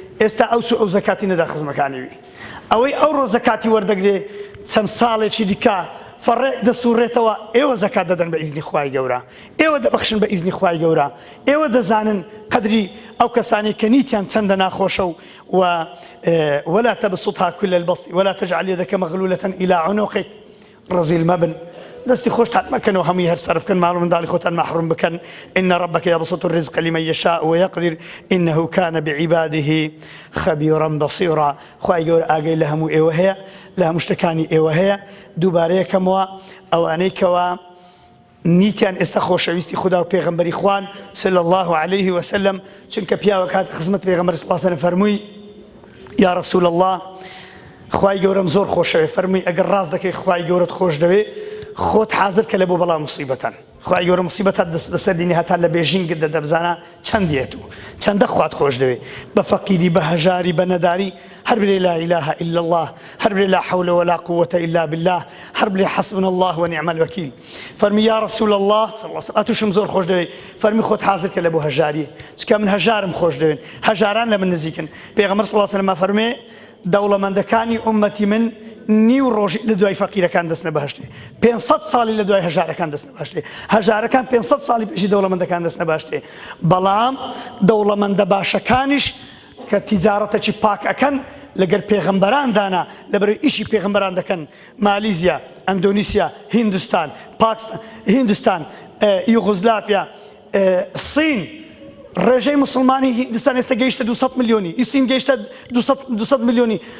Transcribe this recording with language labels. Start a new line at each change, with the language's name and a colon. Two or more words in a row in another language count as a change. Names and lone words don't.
Central Kurdish: ئێستا ئەو چوو ئەو زەکاتی نەدا خزمەکانی وی. ئەوەی ئەو ڕۆ زەکاتی وەردەگرێ، چەند ساڵێکی دیکە فەڕێ دەسوڕێتەوە، ئێوە زەکات دەدەن بە ئیزنی خوای گەورە، ئێوە دەبەخشن بە ئیزنی خوای گەورە، ئێوە دەزانن قەدری ئەو کەسانی کە نیتیان چەندە ناخۆشە و و، ئێ،
Arabic: ولا تبسطها كل البسط ولا تجعل يدك مغلولة إلى عنقك.
Central Kurdish: ڕزیل مەبن. دەستی خۆشتان مەکەنەوە، هەمووی هەر سەرف بکەن، ماڵ و منداڵی خۆتان مەحروم بکەن.
Arabic: إن ربك يبسط الرزق لمن يشاء ويقدر إنه كان بعباده خبيرا بصيرا.
Central Kurdish: خوای گەورە ئاگەی لە هەموو ئێوە هەیە، لە هەموو شتەکانی ئێوە هەیە. دووبارە یەکەمەوە ئەوانەی کەوا نیتیان ئێستا خۆشەویستی خدا و پێغەمبەری خوان
Arabic: صلی الله عليه وسلم،
Central Kurdish: چونکە پیاوە کات خزمەت پێغەمبەر
Arabic: صلی الله عليه وسلم
Central Kurdish: فەرمووی:
Arabic: «یا رسول الله،
Central Kurdish: خوای گەورەم زۆر خۆشەوێ.» فەرمووی: «ئەگەر ڕاست دەکەی خوای گەورەت خۆش دەوێ، خۆت حاضر کە لە بۆ بەڵام موسیبەتان.» خوای گەورە موسیبەتات دەست بەسەر دینی هەتا لە بێژینگت دەدەبزانە چەندیەت و چەندە خوات خۆش دەوێ. بە فەقیری، بە هەژاری، بە نەداری، هەر برێ:
Arabic: «لا إله إلا الله،»
Central Kurdish: هەر برێ:
Arabic: «لا حول ولا قوة إلا بالله،»
Central Kurdish: هەر بڵێ:
Arabic: «حسبنا الله ونعم الوكيل.» فەرمی: «یا رسول الله صلی الله عليه وسلم،
Central Kurdish: ئەتوشم زۆر خۆش دەوێ.» فەرمی: «خۆت حاضر کە لە بۆ هەژاری، چکە من هەژارم خۆش دەوێن، هەژاران لە من نزیکن.» پێغەمبەر
Arabic: صلی الله عليه وسلم
Central Kurdish: فەرمێ: «دەوڵەمەندەکانی ئومەتی من نیو ڕۆژی لە دوای فەقیرەکان دەستنە بەهەشتێ، پێنجسەد ساڵی لە دوای هەژارەکان دەستنە بەهەشتێ.» هەژارەکان پێنجسەد ساڵی پێشی دەوڵەمەندەکان دەستنە بەهەشتێ. بەڵام دەوڵەمەندە باشەکانیش کە تیجارەتێکی پاک ئەکەن لەگەر پێغەمبەران دانا، لە بەرەو ئیشی پێغەمبەران دەکەن، مالیزیا، ئەندونیسیا، هیندستان، پاکستان، هیندستان، ئێ، یوغوسلافیا، ئێ، سین، ڕێژەی موسڵمانی هیندستان ئێستا گەیشتە دووسەد ملیۆنی، ئیسین گەیشتە دووسەد، دووسەد، دووسەد ملیۆنی.